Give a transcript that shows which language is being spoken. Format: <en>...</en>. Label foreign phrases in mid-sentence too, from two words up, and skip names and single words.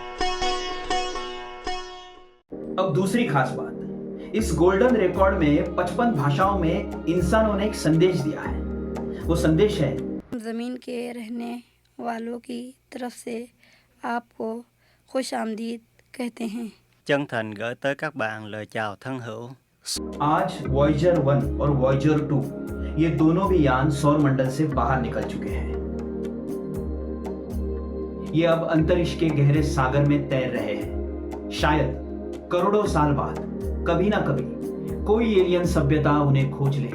<hi>अब दूसरी खास बात, इस गोल्डन रिकॉर्ड में 55 भाषाओं में इंसानों ने एक संदेश दिया है। वो संदेश है, ज़मीन के रहने वालों की तरफ से आपको खुश आमदीद कहते हैं।</hi> <vi>Chân thành gửi tới các bạn lời chào thân hữu।</vi> <hi>आज वॉयेजर 1 और वॉयेजर 2 ये दोनों भी यान सौर मंडल से बाहर निकल चुके हैं। ये अब अंतरिक्ष के गहरे सागर में तैर रहे हैं। शायद करोड़ों साल बाद कभी ना कभी कोई एलियन सभ्यता उन्हें खोज ले।</hi>